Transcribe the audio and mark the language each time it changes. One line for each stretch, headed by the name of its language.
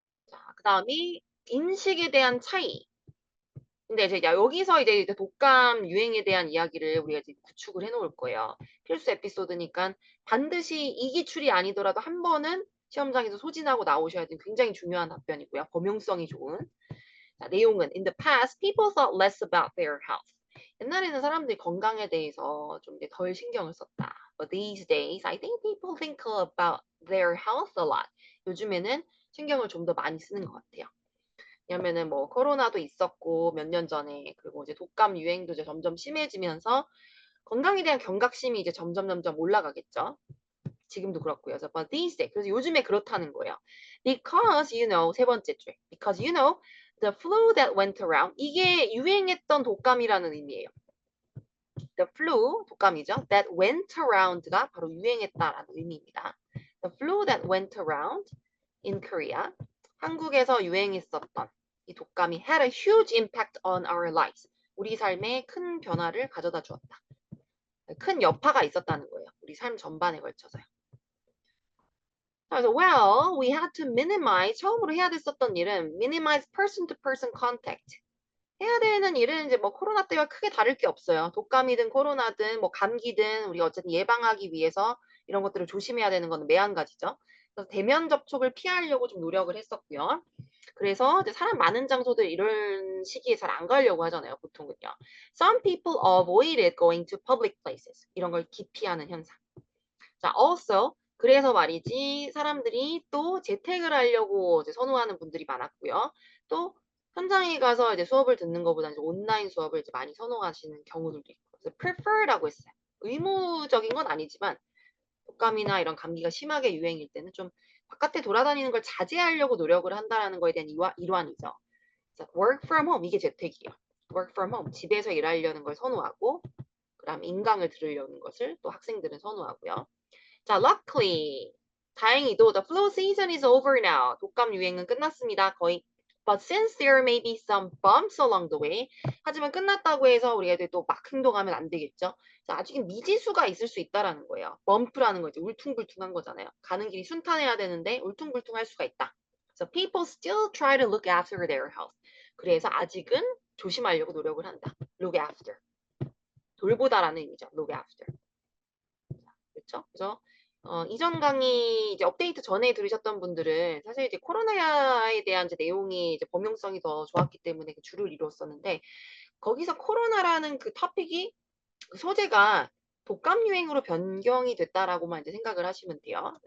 Korean: 자, 그 다음이 인식에 대한 차이. 근데 이제 여기서 이제 독감 유행에 대한 이야기를 우리가 이제 구축을 해놓을 거예요. 필수 에피소드니까 반드시 이기출이 아니더라도 한 번은 시험장에서 소진하고 나오셔야 되는 굉장히 중요한 답변이고요. 범용성이 좋은. 자, 내용은
English: In the past, people thought less about their health.
Korean: 옛날에는 사람들이 건강에 대해서 좀 이제 덜 신경을 썼다.
English: But these days, I think people think about their health a lot.
Korean: 요즘에는 신경을 좀 더 많이 쓰는 것 같아요. 왜냐면은 뭐 코로나도 있었고 몇 년 전에 그리고 이제 독감 유행도 이제 점점 심해지면서 건강에 대한 경각심이 이제 점점 올라가겠죠. 지금도 그렇고요.
English: but these days
Korean: 그래서 요즘에 그렇다는 거예요.
English: Because you know
Korean: 세 번째 줄.
English: Because you know the flu that went around
Korean: 이게 유행했던 독감이라는 의미예요.
English: The flu
Korean: 독감이죠.
English: That went around
Korean: 가 바로 유행했다라는 의미입니다.
English: The flu that went around in Korea
Korean: 한국에서 유행했었던 이 독감이
English: had a huge impact on our lives.
Korean: 우리 삶에 큰 변화를 가져다 주었다. 큰 여파가 있었다는 거예요. 우리 삶 전반에 걸쳐서요.
English: 그래서 well, we had to minimize
Korean: 처음으로 해야 됐었던 일은
English: minimize person-to-person contact.
Korean: 해야 되는 일은 이제 뭐 코로나 때와 크게 다를 게 없어요. 독감이든 코로나든 뭐 감기든 우리 어쨌든 예방하기 위해서 이런 것들을 조심해야 되는 건 매한가지죠. 그래서 대면 접촉을 피하려고 좀 노력을 했었고요. 그래서 이제 사람 많은 장소들 이런 시기에 잘 안 가려고 하잖아요, 보통은요.
English: Some people avoided going to public places.
Korean: 이런 걸 기피하는 현상. 자, also 그래서 말이지 사람들이 또 재택을 하려고 이제 선호하는 분들이 많았고요. 또 현장에 가서 이제 수업을 듣는 것보다 이제 온라인 수업을 이제 많이 선호하시는 경우들도 있고. 그래서 prefer라고 했어요. 의무적인 건 아니지만 독감이나 이런 감기가 심하게 유행일 때는 좀 바깥에 돌아다니는 걸 자제하려고 노력을 한다라는 거에 대한 일환이죠. 자,
English: work from home
Korean: 이게 재택이에요. work from home 집에서 일하려는 걸 선호하고 그다음 인강을 들으려는 것을 또 학생들은 선호하고요.
English: 자, luckily
Korean: 다행히도
English: the flu season is over now.
Korean: 독감 유행은 끝났습니다. 거의
English: But since there may be some bumps along the way,
Korean: 하지만 끝났다고 해서 우리가 이제 또 막 행동하면 안 되겠죠. 자, 아직 미지수가 있을 수 있다라는 거예요. 범프라는 거지. 울퉁불퉁한 거잖아요. 가는 길이 순탄해야 되는데 울퉁불퉁할 수가 있다.
English: So people still try to look after their health.
Korean: 그래서 아직은 조심하려고 노력을 한다.
English: Look after.
Korean: 돌보다라는 의미죠.
English: Look after. 그렇죠?
Korean: 그래서 이전 강의 이제 업데이트 전에 들으셨던 분들은 사실 이제 코로나에 대한 이제 내용이 이제 범용성이 더 좋았기 때문에 그 주를 이뤘었는데 거기서 코로나라는 그 토픽이 그 소재가 독감 유행으로 변경이 됐다라고만 이제 생각을 하시면 돼요.